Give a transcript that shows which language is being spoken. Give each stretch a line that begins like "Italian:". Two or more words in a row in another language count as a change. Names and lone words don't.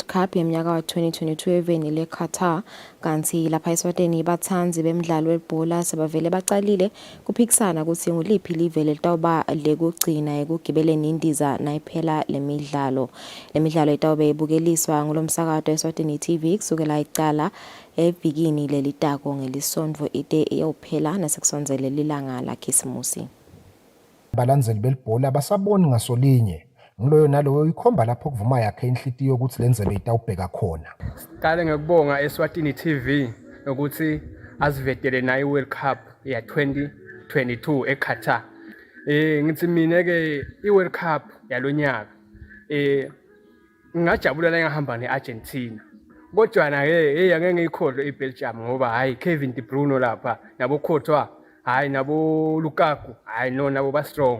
Swati: Cup yeminyaka wa 2022 eveni leQatar kanti lapha eSwatini bathanzi bemidlalo webhola sebavele bacalile kuphikisana ukuthi nguliphi live litawuba lekugcina ekugibeleni indiza nayiphela lemidlalo itawube ibukeliswa ngolomsakato eSwatini TV kusukela icala evikini lelitako ngelisondvo ide iyophela nasekusonzele lilanga lakhisimusi. Balandzeli belibhola basaboni ngasolinye ngiloyo naloyo ikhomba lapho kuvuma yakhe inhlitiyo ukuthi lenzebe itawubheka khona. Siqale ngekubonga Eswatini TV ukuthi asivetele nayo iWorld Cup ya 2022 eQatar. Ngithi mina ke iWorld Cup yalonyaka ngajabulela ngahamba neArgentina. Kodwa na ke angeke ngiyikhohlwe iBelgium ngoba hayi Kevin De Bruyne lapha nabo Courtois hayi nabo Lukaku hayi no nabo ba strong.